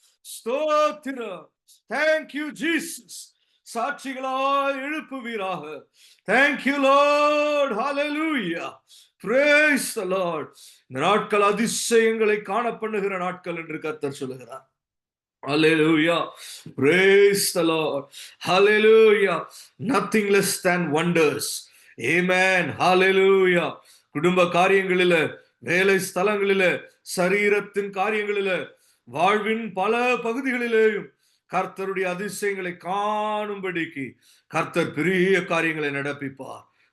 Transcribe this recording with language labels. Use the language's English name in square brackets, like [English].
[Tamil] ஸ்தோத்திரம். [English] Thank you Jesus. [Tamil] சாட்சிகளாய் எழுப்புவீராக. [English] Thank you Lord. Hallelujah. Praise the Lord. [Tamil] இந்த நாட்கள் அதிசயங்களை காண பண்ணுகிற நாட்கள் என்று கர்த்தர் சொல்லுகிறார். [English] Hallelujah. Praise the Lord. Hallelujah. Nothing less than wonders. Amen. Hallelujah. [Tamil] குடும்ப காரியங்களில, வேலை ஸ்தலங்களில, சரீரத்தின் காரியங்களில, வாழ்வின் பல பகுதிகளிலேயும் கர்த்தருடைய அதிசயங்களை காணும்படிக்கு கர்த்தர் பெரிய காரியங்களை நடப்பிப்பார்.